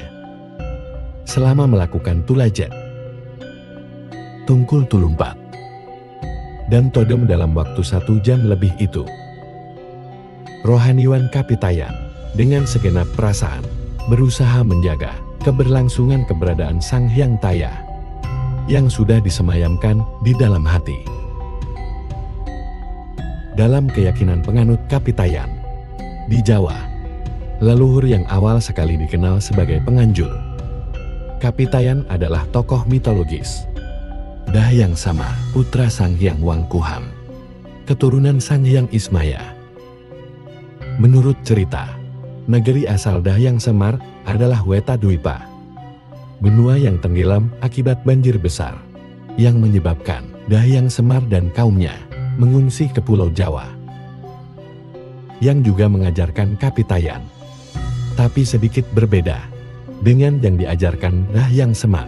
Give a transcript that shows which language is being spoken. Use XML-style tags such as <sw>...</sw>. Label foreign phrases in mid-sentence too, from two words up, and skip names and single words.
<id>Selama melakukan tulajat, tungkul tulumpat, dan todam dalam waktu 1 jam lebih itu, rohaniwan Kapitayan dengan segenap perasaan berusaha menjaga keberlangsungan keberadaan Sang Hyang Taya yang sudah disemayamkan di dalam hati. Dalam keyakinan penganut Kapitayan, di Jawa, leluhur yang awal sekali dikenal sebagai penganjur Kapitayan adalah tokoh mitologis Dahyang Samar, putra Sang Hyang Wangkuham, keturunan Sang Hyang Ismaya. Menurut cerita, negeri asal Dahyang Semar adalah Wetadwipa, benua yang tenggelam akibat banjir besar, yang menyebabkan Dahyang Semar dan kaumnya mengungsi ke Pulau Jawa, yang juga mengajarkan Kapitayan, tapi sedikit berbeda dengan yang diajarkan Dahyang Semar.</id>